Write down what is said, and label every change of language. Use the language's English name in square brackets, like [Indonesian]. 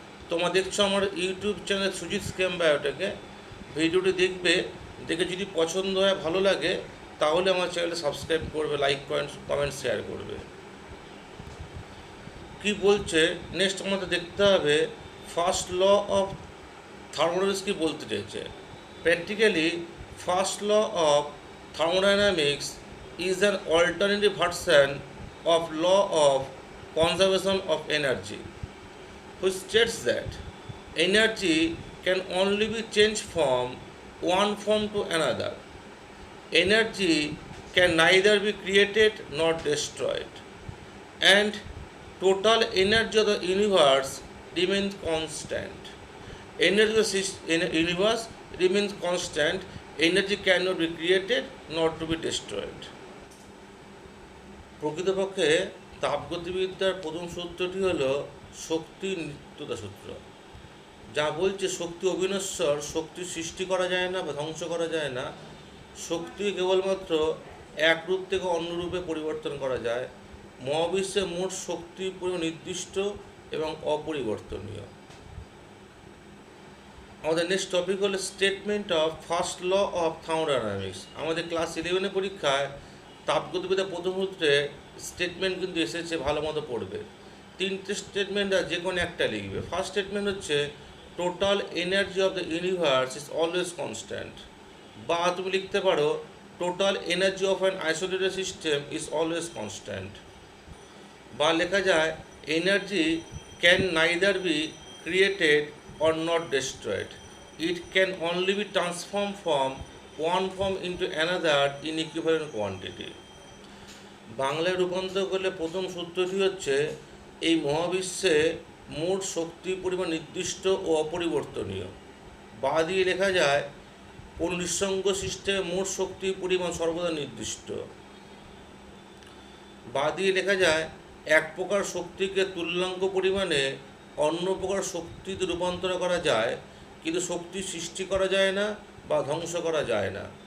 [Bangla] তোমরা দেখছো আমার ইউটিউব চ্যানেল সুজিত স্ক্যাম বায়োটেকে, ভিডিওটি দেখবে, দেখে যদি পছন্দ হয়, ভালো লাগে, তাহলে আমার চ্যানেলটা সাবস্ক্রাইব করবে, লাইক কমেন্ট শেয়ার করবে। কি বলছে নেক্সট আমাদের দেখতে হবে ফার্স্ট ল অফ থার্মোডাইনামিক্স কী বলতে চাইছে। [English] Practically first law of thermodynamics is an alternative version of law of conservation of energy, which states that energy can only be changed from one form to another. Energy can neither be created nor destroyed, and total energy of the universe remains constant. Energy of the universe remains constant. Energy cannot be created nor to be destroyed. [Bangla] প্রকৃতপক্ষে তাপগতিবিদ্যার প্রথম সূত্রটি হল শক্তির নিত্যতা সূত্র, যা বলছে শক্তি অবিনশ্বর, শক্তি সৃষ্টি করা যায় না বা ধ্বংস করা যায় না, শক্তি কেবলমাত্র এক রূপ থেকে অন্য রূপে পরিবর্তন করা যায়। মহাবিশ্বে মোট শক্তির পরিমাণ নির্দিষ্ট এবং অপরিবর্তনীয়। আমাদের নেক্সট টপিক হলো statement of first law of thermodynamics. আমাদের ক্লাস 11 পরীক্ষায় তাপগতিবিদ্যার প্রথম সূত্রে স্টেটমেন্ট কিন্তু এসেছে, ভালো মতো পড়বে। 3টে স্টেটমেন্ট আর যে কোনো একটা লিখবে। [English] first statement হচ্ছে total energy of the universe is always constant, [Bangla] বা তুমি লিখতে পারো [English] total energy of an isolated system is always constant, [Bangla] বা লেখা যায় [English] Energy can neither be created or not destroyed. It can only be transformed from one form into another in equivalent quantity. [Bangla] বাংলায় রূপান্তর করলে প্রথম সূত্রটি হচ্ছে এই মহাবিশ্বে মোট শক্তির পরিমাণ নির্দিষ্ট ও অপরিবর্তনীয়, বা দিয়ে লেখা যায় কোন নিঃসঙ্গ সিস্টেমে মোট শক্তির পরিমাণ সর্বদা নির্দিষ্ট, বা দিয়ে লেখা যায় এক প্রকার শক্তিকে তুল্যাঙ্ক পরিমাণে অন্য প্রকার শক্তিতে রূপান্তর করা যায়, কিন্তু শক্তি সৃষ্টি করা যায় না বা ধ্বংস করা যায় না।